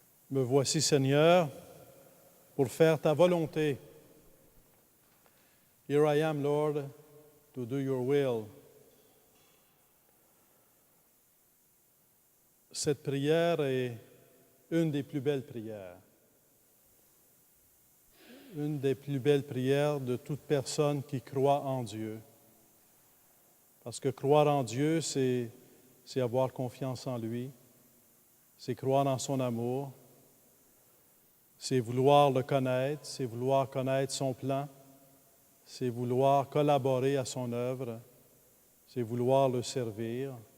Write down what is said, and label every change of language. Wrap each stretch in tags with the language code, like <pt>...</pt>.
<fr>Me voici, Seigneur, pour faire ta volonté.</fr> <en>Here I am, Lord, to do your will.</en> <fr>Cette prière est une des plus belles prières. Une des plus belles prières de toute personne qui croit en Dieu. Parce que croire en Dieu, c'est avoir confiance en lui, c'est croire en son amour, c'est vouloir le connaître, c'est vouloir connaître son plan, c'est vouloir collaborer à son œuvre, c'est vouloir le servir.</fr>